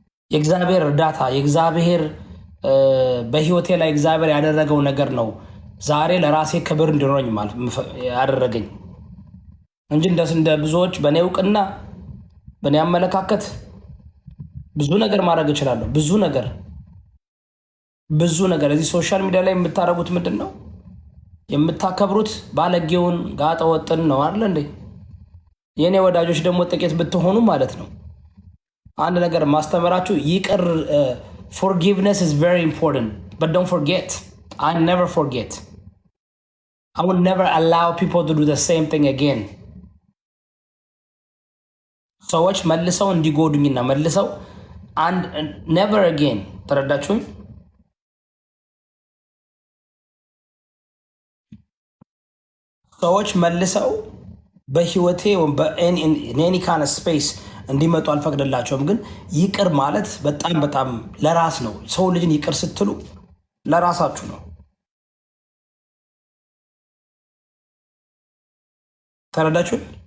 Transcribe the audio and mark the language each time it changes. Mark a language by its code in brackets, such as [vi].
[am] የእግዚአብሔር እርዳታ የእግዚአብሔር በህይወቴ ላይ እግዚአብሔር ያደረገው ነገር ነው ዛሬ ለራሴ ክብር እንዲኖረኝ ማለት ያደረገኝ እንጂ እንደ ብዙዎች በእኔ እውቅና በእኔ አመለካከት ብዙ ነገር ማድረግ እችላለሁ። ብዙ ነገር እዚህ ሶሻል ሚዲያ ላይ የምታደርጉት ምንድን ነው? የምታከብሩት ባለጌውን ጋጠ ወጥን ነው አይደል እንዴ? የኔ ወዳጆች ደግሞ ጥቂት ብትሆኑ ማለት ነው። አንድ ነገር ማስተምራችሁ ይቅር [en] forgiveness is very important, but don't forget. I never forget. I will never allow people to do the same thing again. [am] ሰዎች መልሰው እንዲጎዱኝና መልሰው [en] and never again [am] ተረዳችሁኝ? ሰዎች መልሰው በህይወቴ በኤኒ ካን ስፔስ እንዲመጡ አልፈቅድላቸውም። ግን ይቅር ማለት በጣም ለራስ ነው። ሰው ልጅን ይቅር ስትሉ ለራሳችሁ ነው። ተረዳችሁ?